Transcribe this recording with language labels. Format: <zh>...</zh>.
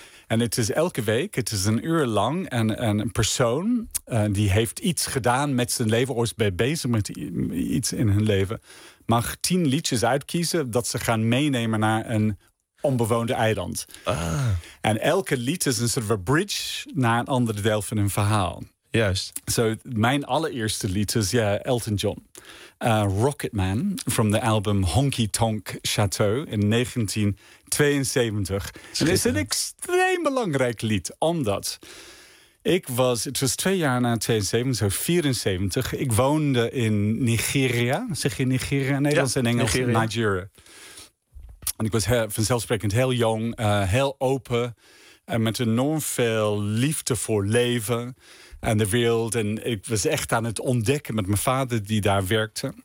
<nl>En het is elke week, het is een uur lang. En een persoon die heeft iets gedaan met zijn leven, of is bezig met iets in hun leven, mag 10 liedjes uitkiezen dat ze gaan meenemen naar een onbewoonde eiland. Ah. En elke lied is een soort van bridge naar een ander deel van hun verhaal. Juist. So, mijn allereerste lied is Elton John.</nl> <en>Rocket Man from the album Honky Tonk Chateau in 1972.</en> <nl>En het is een extreem belangrijk lied, omdat het was 2 jaar na 72, zo 74. Ik woonde in Nigeria. Zeg je Nigeria in Nederlands en Engels? Nigeria. Nigeria. En ik was vanzelfsprekend heel jong, heel open en met enorm veel liefde voor leven en de wereld. En ik was echt aan het ontdekken met mijn vader die daar werkte.</nl>